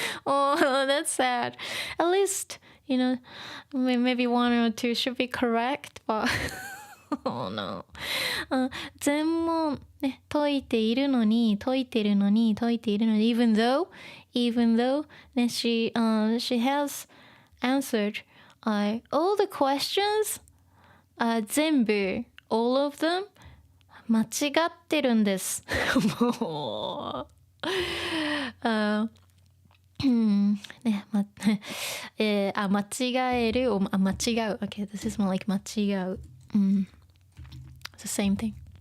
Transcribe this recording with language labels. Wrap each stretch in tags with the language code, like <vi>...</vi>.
<en>Oh, that's sad. At least maybe one or two should be correct, but oh no.</en> <ja>全問ね解いているのに解いてるのに解いているのに</ja> <en>even though ねshe has answered all the questions 全部 all of them</en> <ja>間違ってるんですもうね、間違える</ja> <en>or間違う Okay, this is more like 間違う、It's the same thing</en>